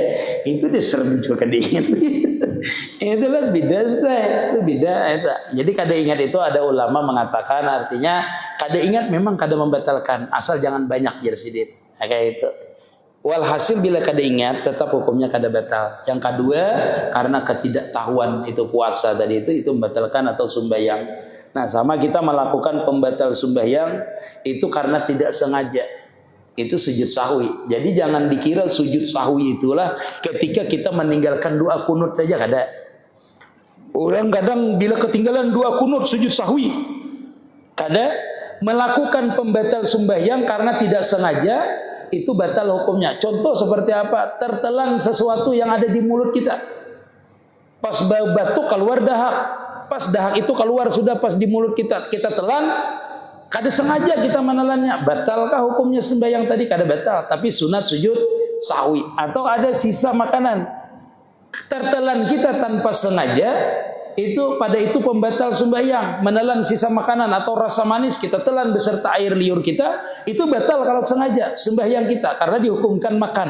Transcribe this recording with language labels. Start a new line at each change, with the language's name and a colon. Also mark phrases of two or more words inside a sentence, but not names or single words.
Indonesian: Itu diserem juga kada ingat. Itulah beda sudah. Itu beda itu. Jadi kada ingat itu ada ulama mengatakan artinya kada ingat memang kada membatalkan asal jangan banyak jersidit. Kayak itu. Walhasil bila kada ingat tetap hukumnya kada batal. Yang kedua karena ketidaktahuan itu puasa tadi itu membatalkan atau sembahyang. Nah sama kita melakukan pembatal sembahyang itu karena tidak sengaja. Itu sujud sahwi. Jadi jangan dikira sujud sahwi itulah ketika kita meninggalkan doa kunut saja kada. Orang kadang bila ketinggalan doa kunut sujud sahwi kada melakukan pembatal sembahyang karena tidak sengaja. Itu batal hukumnya. Contoh seperti apa? Tertelan sesuatu yang ada di mulut kita. Pas batuk keluar dahak. Pas dahak itu keluar sudah pas di mulut kita. Kita telan. Kada sengaja kita menelannya. Batalkah hukumnya sembahyang tadi? Kada batal. Tapi sunat sujud sahwi. Atau ada sisa makanan. Tertelan kita tanpa sengaja. Itu pada itu pembatal sembahyang. Menelan sisa makanan atau rasa manis kita telan beserta air liur kita, itu batal kalau sengaja sembahyang kita karena dihukumkan makan.